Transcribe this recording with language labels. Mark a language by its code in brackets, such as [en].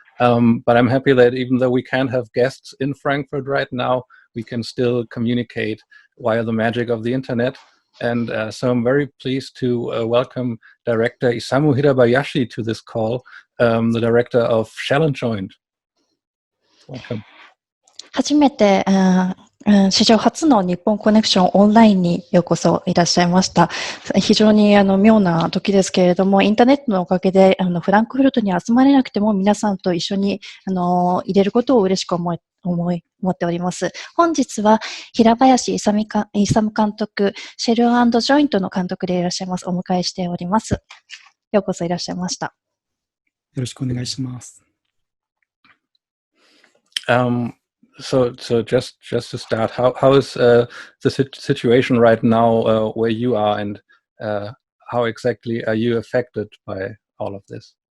[en] But I'm happy that even though we can't have guests in Frankfurt right now, we can still communicate via the magic of the internet. And so I'm very pleased to welcome Director Isamu Hirabayashi to this call, the director of Shell and Joint. Welcome. [ja] 初めて、史上初の日本コネクションオンラインにようこそいらっしゃいました。非常に妙な時ですけれども、インターネットのおかげでフランクフルトに集まれなくても皆さんと一緒に入れることを嬉しく思っております。本日は平林勇監督、シェル&ジョイントの監督でいらっしゃいます。お迎えしております。ようこそいらっしゃいました。よろしくお願いします。 [en] So just to start, how is the situation right now where you are, and how exactly are you affected by all of this?